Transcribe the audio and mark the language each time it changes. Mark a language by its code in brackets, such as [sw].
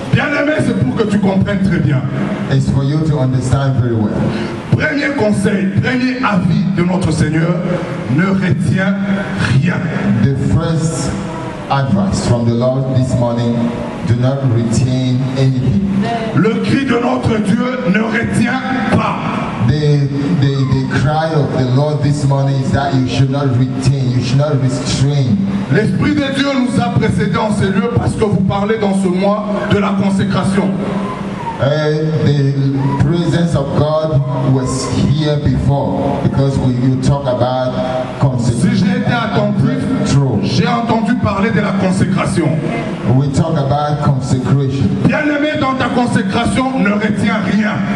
[fr] Bien aimé, c'est pour que tu comprennes très bien. [en] It's for you to understand very well. [fr] Premier conseil, premier avis de notre Seigneur, ne retiens rien. [en] The first advice from the Lord this morning, do not retain anything. [fr] Le cri de notre Dieu ne retient pas. [en] The cry of the Lord this morning is that you should not retain, you should not restrain. [fr] L'Esprit de Dieu nous a précédés en ces lieux parce que vous parlez dans ce mois de la consécration. [en] The presence of God was here before because you talk about [fr] Si j'ai été attentif, j'ai entendu parler de la consécration. [en] We talk about consecration. [fr] Bien-aimé, dans ta consécration, ne retiens rien.